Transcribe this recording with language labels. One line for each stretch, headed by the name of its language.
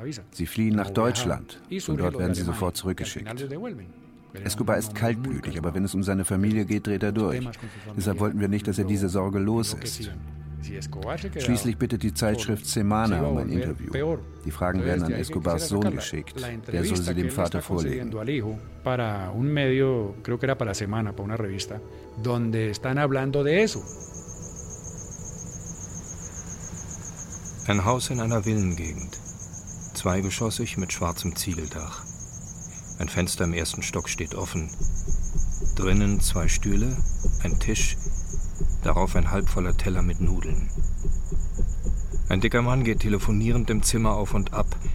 German: Sie fliehen nach Deutschland und dort werden sie sofort zurückgeschickt. Escobar ist kaltblütig, aber wenn es um seine Familie geht, dreht er durch. Deshalb wollten wir nicht, dass er diese Sorge los ist. Schließlich bittet die Zeitschrift Semana um ein Interview. Die Fragen werden an Escobars Sohn geschickt. Der soll sie dem Vater vorlegen.
Spanish: Para un medio, creo que era para Semana, para una revista, donde están hablando de eso.
German: Ein Haus in einer Villengegend. Zweigeschossig mit schwarzem Ziegeldach. Ein Fenster im ersten Stock steht offen. Drinnen zwei Stühle, ein Tisch. Darauf ein halbvoller Teller mit Nudeln. Ein dicker Mann geht telefonierend im Zimmer auf und ab.